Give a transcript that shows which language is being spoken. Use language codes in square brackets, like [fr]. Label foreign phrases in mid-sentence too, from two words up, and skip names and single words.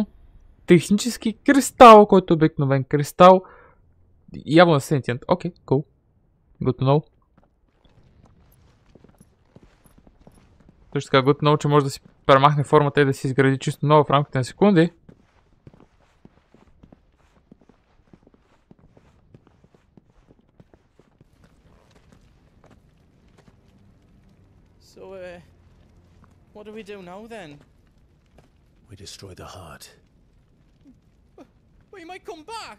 [bg] Технически кристал, който е обикновен кристал. Явно е сентиент. Окей, [en] cool. Good to know. [bg] Също така [en] good to know, [bg] че може да си премахне формата и да си изгради чисто нова в рамките на секунди. [en] So, what do we do now then? We destroy the heart. Well, you might come back!